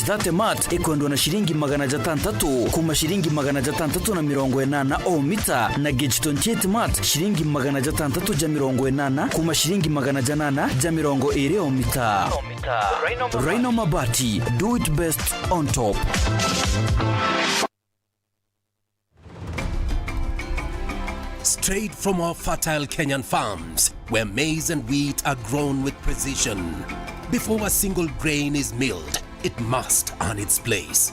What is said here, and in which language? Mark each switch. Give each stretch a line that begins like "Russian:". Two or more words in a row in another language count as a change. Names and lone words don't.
Kikuyu: that mat ekondwa na shilingi 600 kuma shilingi 680 o mita na gauge 28 mat shilingi 680 kuma shilingi 820 o mita.
English: Rhino mabati, do it best on top. Straight from our fertile Kenyan farms, where maize and wheat are grown with precision. Before a single grain is milled, it must earn its place.